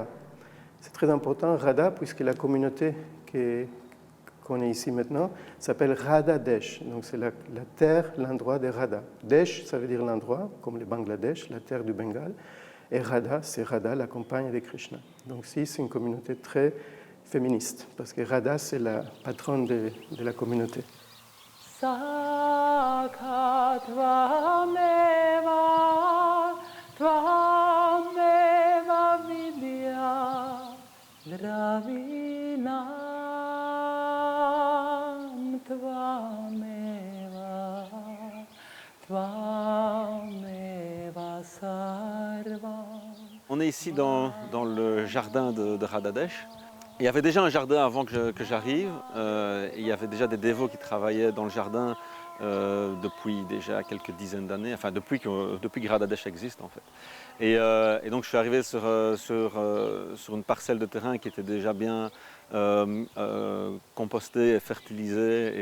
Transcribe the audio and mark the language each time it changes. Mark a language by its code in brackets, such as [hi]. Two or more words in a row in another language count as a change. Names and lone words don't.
[fr] C'est très important, Radha, puisque la communauté qu'on est ici maintenant s'appelle Radha Desh. Donc c'est la terre, l'endroit de Radha. Desh, ça veut dire l'endroit, comme le Bangladesh, la terre du Bengale. Et Radha, c'est Radha, la compagne de Krishna. Donc ici, c'est une communauté très féministe, parce que Radha, c'est la patronne de la communauté. [sa] Sakha tvameva vidya dravinam tvameva sarva. [fr] On est ici dans le jardin de Radha Desh. Il y avait déjà un jardin avant que j'arrive. Il y avait déjà des dévots qui travaillaient dans le jardin depuis déjà quelques dizaines d'années, enfin depuis que Radha Desh existe en fait. Et donc je suis arrivé sur une parcelle de terrain qui était déjà bien compostée et fertilisée.